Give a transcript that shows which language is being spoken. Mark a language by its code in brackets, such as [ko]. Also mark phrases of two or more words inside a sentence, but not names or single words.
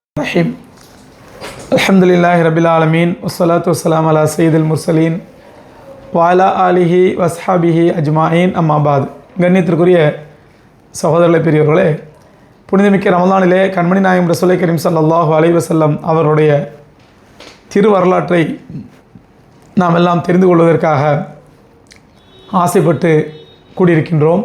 [ar] الرحيم الحمد لله رب العالمين والصلاة والسلام على سيد المرسلين وعلى آله وصحبه أجمعين أما بعد [ta] கண்ணியத்திற்குரிய சகோதரர்களே பெரியவர்களே, புனிதமிக்க ரமலானிலே கண்மணி நாயகம் [ar] رسول الكريم صلى الله عليه وسلم [ta] அவருடைய திருவரலாற்றை நாம் எல்லாம் தெரிந்து கொள்வதற்காக ஆசைப்பட்டு கூடியிருக்கின்றோம்.